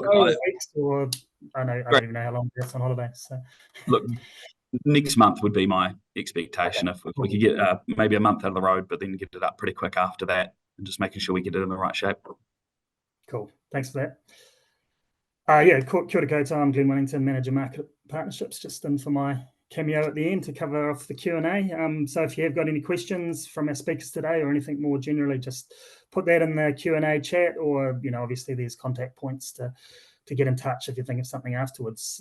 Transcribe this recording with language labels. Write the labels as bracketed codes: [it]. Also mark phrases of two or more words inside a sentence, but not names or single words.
[en] weeks, or I don't even know how long Gareth's on holiday. So look, next month would be my expectation. Okay. If we could get maybe a month out of the road, but then get it up pretty quick after that, and just making sure we get it in the right shape. Cool. Thanks for that. Yeah, [mi] kia ora koutou. [en] I'm Glenn Wellington, Manager Market Partnerships, just in for my cameo at the end to cover off the Q&A. So if you have got any questions from our speakers today or anything more generally, just put that in the Q&A chat, or, obviously there's contact points to get in touch if you think of something afterwards.